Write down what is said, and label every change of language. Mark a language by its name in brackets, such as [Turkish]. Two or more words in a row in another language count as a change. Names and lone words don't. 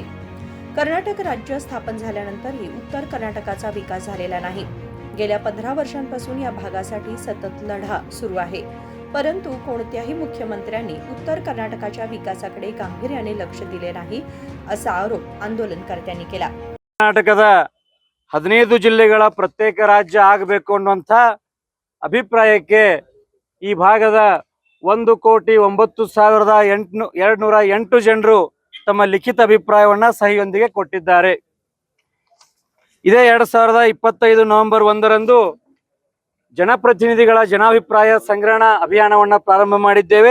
[Marathi] कर्नाटक राज्य स्थापन झाल्यानंतरही उत्तर कर्नाटकाचा विकास झालेला नाही। गेल्या 15 वर्षांपासून या भागासाठी सतत लढा सुरू आहे, परंतु कोणत्याही मुख्यमंत्र्यांनी उत्तर कर्नाटकाच्या विकासाकडे गांभीर्याने लक्ष दिले नाही असा आरोप आंदोलनकर्त्यांनी केला। [Kannada] ಕರ್ನಾಟಕದ 15 ಜಿಲ್ಲೆಗಳ ಪ್ರತ್ಯೇಕ ರಾಜ್ಯ ಆಗಬೇಕು ಅನ್ನುವಂತ ಅಭಿಪ್ರಾಯಕ್ಕೆ ಈ ಭಾಗದ 1,09,208 ಜನರು ತಮ್ಮ ಲಿಖಿತ ಅಭಿಪ್ರಾಯವನ್ನ ಸಹಿಯೊಂದಿಗೆ ಕೊಟ್ಟಿದ್ದಾರೆ। ಇದೇ 2025 ನವೆಂಬರ್ 1ರಂದು ಜನಪ್ರತಿನಿಧಿಗಳ ಜನಾಭಿಪ್ರಾಯ ಸಂಗ್ರಹಣಾ ಅಭಿಯಾನವನ್ನ ಪ್ರಾರಂಭ ಮಾಡಿದ್ದೇವೆ।